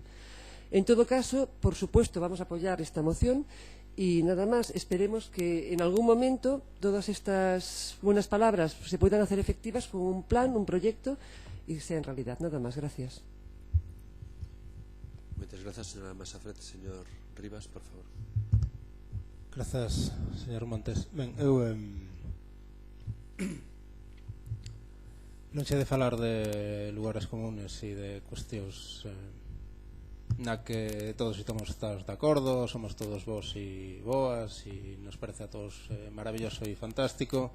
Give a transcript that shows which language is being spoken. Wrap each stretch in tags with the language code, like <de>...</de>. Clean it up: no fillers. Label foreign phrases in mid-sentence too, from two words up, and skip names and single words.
<es>En todo caso, por supuesto, vamos a apoyar esta moción y nada más, esperemos que en algún momento todas estas buenas palabras se puedan hacer efectivas con un plan, un proyecto y sean realidad. Nada más, gracias. Muchas gracias, señora Masafret. Señor Rivas, por favor.</es> <gl>Grazas, señor Montes. Ben, eu non sei de falar de lugares comunes e de cuestións na que todos estamos de acordo, somos todos vos e boas e</gl> <es>nos parece a todos maravilloso</es> <gl>e fantástico.</gl>